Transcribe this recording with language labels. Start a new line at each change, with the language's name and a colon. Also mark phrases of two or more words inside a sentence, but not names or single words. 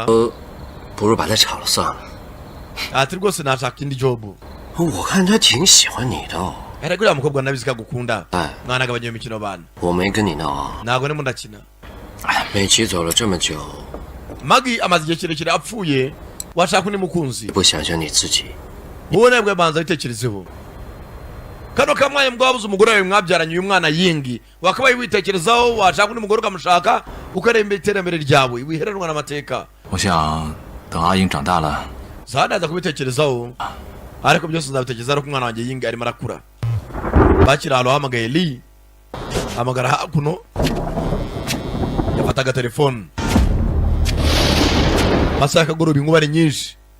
Chinese: 不如把她炒了算了。
Kinyarwanda: ati rwose nashaka indi job.
Chinese: 我看她挺喜欢你的哦。
Kinyarwanda: ariko uriya mukobwa nabizi ko agukunda.
Chinese: 哎，
Kinyarwanda: mwana agabanya imikino bana.
Chinese: 我没跟你闹啊。
Kinyarwanda: ntabwo ndimo ndakina.
Chinese: 美琪走了这么久，
Kinyarwanda: Maggie amaze igihe kirekire apfuye. washaka undi mukunzi.
Chinese: 不想想你自己。
Kinyarwanda: wowe nabwo banza bitekerezeho. kano kamwanya mbwa wabuze umugore wawe mwabyaranye uyu mwana yingi. wakabaye witekerezaho washaka undi mugore ukamushaka ukaremba iterambere ryawe wiheranwa n'amateka.
Chinese: 我想等阿英长大了，
Kinyarwanda: zanaza kubitekerezaho. ariko byose nzabitekerezaho ko umwana wanjye yingi arimo arakura. bakira hano hamagaye Lee. hamagara hakuno. yafataga telefone. masaha y'akagoroba inkuba ari nyinshi.